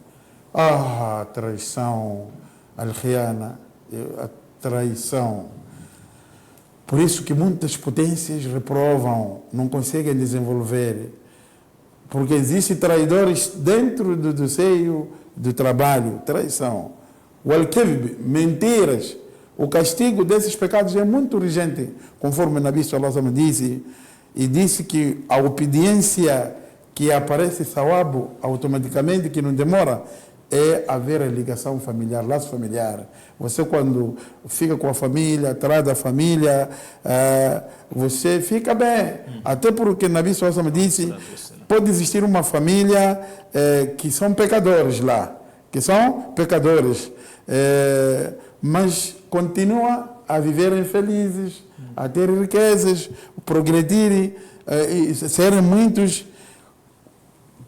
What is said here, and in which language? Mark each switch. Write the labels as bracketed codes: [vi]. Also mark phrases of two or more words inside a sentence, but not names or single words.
[pt] Traição, al-khiyana, a traição. Por isso que muitas potências reprovam, não conseguem desenvolver. Porque existem traidores dentro do seio do trabalho, traição. O al-kadhib, mentiras. O castigo desses pecados é muito urgente, conforme o Nabi [ar] صلى الله عليه وسلم [pt] disse. E disse que a obediência que aparece sawabo automaticamente, que não demora, é haver a ligação familiar, laço familiar. Você, quando fica com a família, traz a família, você fica bem. Até porque o Nabi [ar] صلى الله عليه وسلم [pt] disse: pode existir uma família que são pecadores lá, mas continua a viverem felizes, a ter riquezas, progredirem, e serem muitos.